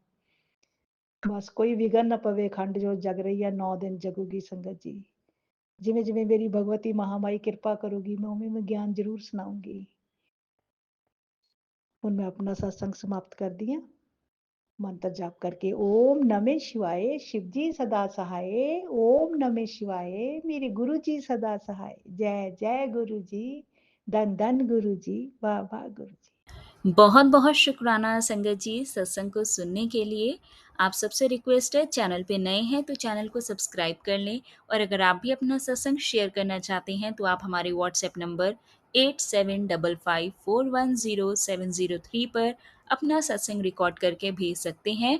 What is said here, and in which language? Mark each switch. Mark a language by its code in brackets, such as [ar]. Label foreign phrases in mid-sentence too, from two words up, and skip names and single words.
[pa] ਬਸ ਕੋਈ ਵਿਘਨ ਨਾ ਪਵੇ, ਅਖੰਡ ਜੋਤ ਜਗ ਰਹੀ ਹੈ, 9 ਦਿਨ ਜਗੂਗੀ ਸੰਗਤ ਜੀ। ਜਿਵੇਂ ਜਿਵੇਂ ਮੇਰੀ ਭਗਵਤੀ ਮਹਾਮਾਈ ਕਿਰਪਾ ਕਰੂਗੀ, ਮੈਂ ਉਵੇਂ ਮੈਂ ਗਿਆਨ ਜ਼ਰੂਰ ਸੁਣਾਉਂਗੀ। ਹੁਣ ਮੈਂ ਆਪਣਾ ਸਤਸੰਗ ਸਮਾਪਤ ਕਰਦੀ ਹਾਂ ਮੰਤਰ ਜਾਪ ਕਰਕੇ। [hi] ਓਮ ਨਮः शिवाय, शिव जी सदा सहाय। ओम नमः शिवाय, मेरे गुरु जी सदा सहाय। जय जय गुरु जी, धन धन गुरु जी, वाह वाह गुरु जी। बहुत बहुत शुक्राना संगत जी सत्संग को सुनने के लिए। आप सबसे रिक्वेस्ट है, चैनल पे नए हैं तो चैनल को सब्सक्राइब कर लें, और अगर आप भी अपना सत्संग शेयर करना चाहते हैं तो आप हमारे व्हाट्सएप नंबर 8755410703 पर अपना सत्संग रिकॉर्ड करके भेज सकते हैं।